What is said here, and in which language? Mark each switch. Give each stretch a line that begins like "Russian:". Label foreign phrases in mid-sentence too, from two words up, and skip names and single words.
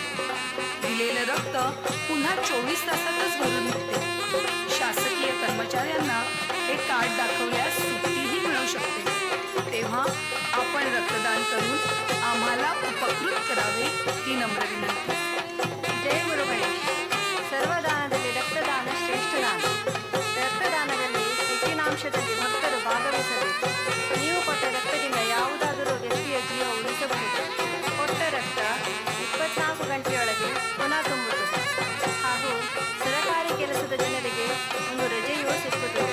Marathi: दिलेलं रक्त पुन्हा 24 तासातच भरून निघते. शासकीय कर्मचाऱ्यांना हे कार्ड दाखवल्यास सुट्टीही मिळू शकते. तेव्हा आपण रक्तदान करून आम्हाला उपकृत करावे ही नम्र विनंती.
Kannada: ಜಯ ಗುರು ಗಣೇಶ್. ಸರ್ವದಾನದಲ್ಲಿ ರಕ್ತದಾನ ಶ್ರೇಷ್ಠ ದಾನ. ರಕ್ತದಾನದಲ್ಲಿ ಹೆಚ್ಚಿನಾಂಶದಲ್ಲಿ ಭಕ್ತರು ಭಾಗವಹಿಸಬೇಕು. ನೀವು ಕೊಟ್ಟ ರಕ್ತದಿಂದ ಯಾವುದಾದರೂ ವ್ಯಕ್ತಿಯ ಜೀವ ಉಳಿಸಬಹುದು. ಕೊಟ್ಟ ರಕ್ತ 24 ಗಂಟೆಯೊಳಗೆ ಪುನಃ ತುಂಬುತ್ತದೆ ಹಾಗೂ ಸರಕಾರಿ ಕೆಲಸದ ಜನರಿಗೆ ಒಂದು ರಜೆಯೂ ಸಿಕ್ಕುತ್ತದೆ.